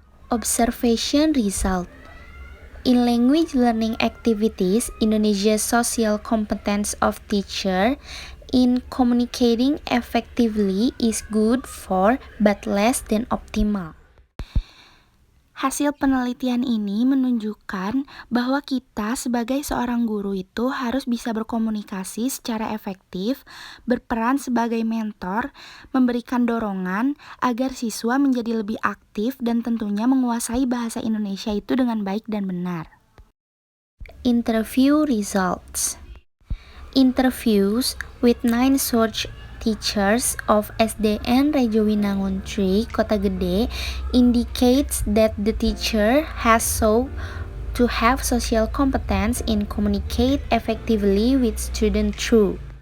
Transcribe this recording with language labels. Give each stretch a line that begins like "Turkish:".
English: Observation result. In language learning activities, Indonesia's social competence of teacher in communicating effectively is good for but less than optimal.
Indonesian: Hasil penelitian ini menunjukkan bahwa kita sebagai seorang guru itu harus bisa berkomunikasi secara efektif, berperan sebagai mentor, memberikan dorongan agar siswa menjadi lebih aktif dan tentunya menguasai bahasa Indonesia itu dengan baik dan benar.
English: Interview results. Interviews with 9 such teachers of SDN Rejo Winangun 3, Kota Gede indicates that the teacher has sought to have social competence in communicate effectively with students through